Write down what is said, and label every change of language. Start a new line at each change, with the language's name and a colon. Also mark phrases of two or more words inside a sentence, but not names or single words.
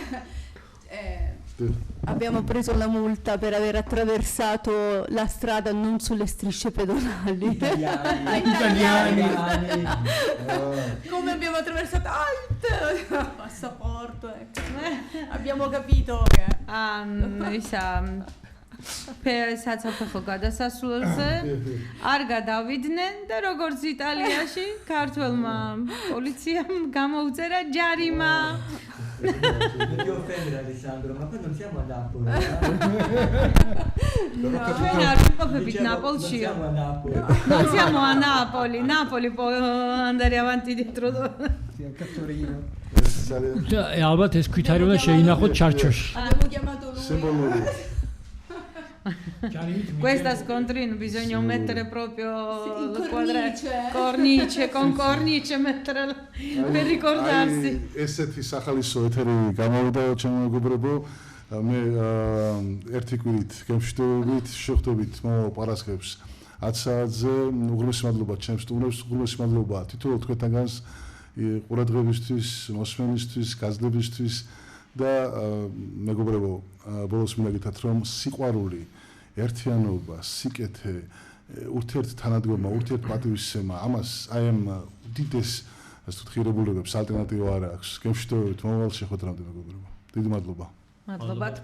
Italian: Abbiamo preso la multa per aver attraversato la strada non sulle strisce pedonali. Italiani. Come abbiamo attraversato il passaporto, ecco. Abbiamo capito che
Georgian: საცალფეხო გადასასვლელზე არ გადავიდნენ და როგორც იტალიაში ქართველმა პოლიციამ გამოუწერა ჯარიმა.
Italian: Non ti offendere Alessandro, ma poi non siamo a Napoli. Non siamo a Napoli. Non siamo a Napoli. Napoli può andare avanti dietro.
Georgian: ალბათ ეს ქვითარი უნდა შეინახოთ ჩარჩოში.
Italian: Abbiamo chiamato lui. Questa scontrino bisogna Sì. mettere proprio Il le cornice. con cornice mettere per ricordarsi.
Georgian: ესეთი სახალისო ეთერი გამოვიდა ჩემო მეგობრებო მე ერთი კვირით გემშვიდობით შეხვდებით პარასკევს 10 საათზე უღრმესი მადლობა ჩემს სტუმრებს უღრმესი მადლობა თითოეულ თქვენთანგანს ყურადღებისთვის მოსმენისთვის გაზრდებისთვის და მეგობრებო ბოლოს მინდა გითხრათ რომ სიყვარული ერთიანობა სიკეთე ურთიერთთანადგომა ურთიერთპატივისცემა ამას აი ამ უდიდეს ასე ვთქვით ღირებულებებს ალტერნატივა არ აქვს გემშვიდობით მომავალ შეხვედრამდე მეგობრებო დიდი მადლობა